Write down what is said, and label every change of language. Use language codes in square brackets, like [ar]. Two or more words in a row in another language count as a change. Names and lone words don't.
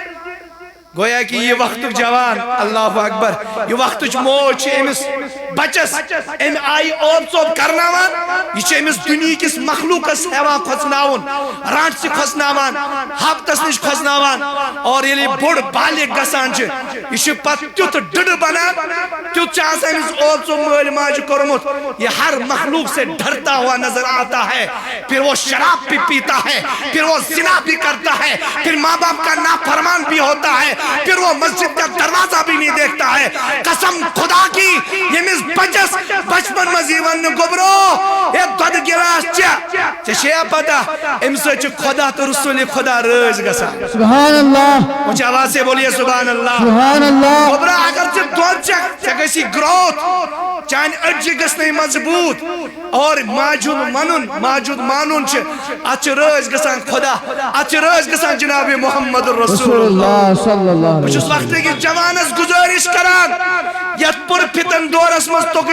[ks] گویا کہ یہ وقتک جوان [ar] اللہ اکبر [ks] یہ وقتچ موج چھِ أمِس بچس أمۍ آیہِ اوب ژوب کرناوان یہ چھِ أمِس دُنیا کِس مخلوقس ہٮ۪وان کھۄژناوُن رانٹسہِ کھۄژناوان ہاپتس نِش کھۄژناوان اور ییٚلہِ یہِ بوٚڑ بالغ گژھان چھِ یہ چھُ پتہٕ تیُتھ ڈٕڈٕ بنان تیُتھ چھُ آسان أمِس اوب ژوب مٲلۍ ماجہِ کوٚرمُت [ur] یہ ہر مخلوق سے ڈرتا ہوا نظر آتا ہے پھر وہ شراب بھی پیتا ہے پھر وہ زنا بھی کرتا ہے پھر ماں باپ کا نافرمان بھی ہوتا ہے پھر وہ مسجد کا دروازہ بھی نہیں دیکھتا ہے قسم خدا کی [ks] ییٚمِس بچس بچپن منٛز یی وننہٕ گوٚبرو ہے دۄدٕ گِلاس ژےٚ چھےٚ پتہ اَمہِ سۭتۍ چھُ خۄدا تہٕ رسوٗلِ خۄدا رٲضۍ گژھان [ar] سبحان اللہ [ur] اونچی آواز سے بولیے [ar] سبحان اللہ سبحان اللہ [ks] گوٚبرا اگر ژٕ دۄد چکھ ژےٚ گژھی گروتھ چانہِ أڈجہِ گژھنَے مضبوٗط اور ماجہِ ہُنٛد مانُن چھُ اتھ چھُ رٲضۍ گژھان خۄدا اتھ چھُ رٲضۍ گژھان جناب محمد رسول اللہ بہٕ چھُس وقتٕکِس جوانس گُزٲرِش کران یتھ پُرفتن دورس منٛز توٚگُے